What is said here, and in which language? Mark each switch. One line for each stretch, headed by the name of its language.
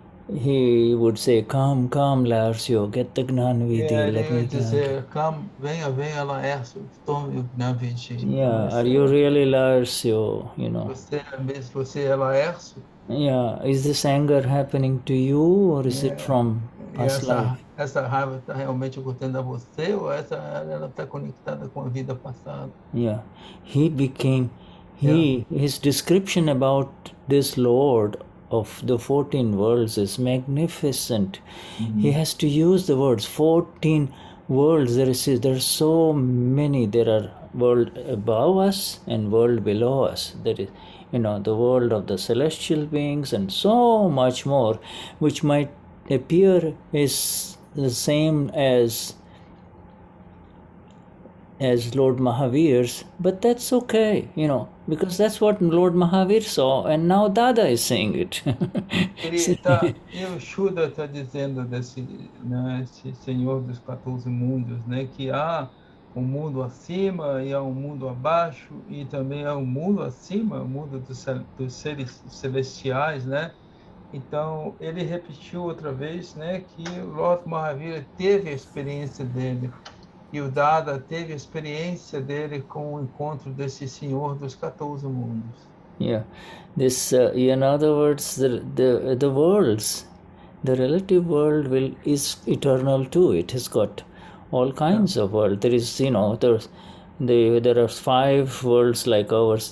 English: He would say, come, Larsio, get the Gnani Vidya. Let me
Portuguese: dizer,
English: come,
Portuguese: venha, Larsio, tome o Gnani Vidya.
English: Yeah, are you really Larsio?
Portuguese: Você é Larsio?
English: Yeah, is this anger happening to you, or is it from past life?
Portuguese: Essa raiva está realmente ocorrendo a você, ou ela está conectada com a vida passada?
English: Yeah, his description about this Lord of the 14 worlds is magnificent. He has to use the words 14 worlds. There are so many. There are world above us and world below us. There is, the world of the celestial beings and so much more, which might appear is the same as Lord Mahavir's, but that's okay, because that's what Lord Mahavir saw, and now Dada is saying it.
Portuguese: E o Shuddha está dizendo desse, esse Senhor dos 14 mundos, que há um mundo acima e há um mundo abaixo, e também há um mundo acima, o mundo dos seres celestiais, Então, ele repetiu outra vez, que o Lord Mahavira teve a experiência dele, e o Dada teve a experiência dele com o encontro desse Senhor dos 14 mundos.
English: Yeah, this, in other words, the worlds, the relative world is eternal too. It has got all kinds of worlds. There is, there are 5 worlds like ours.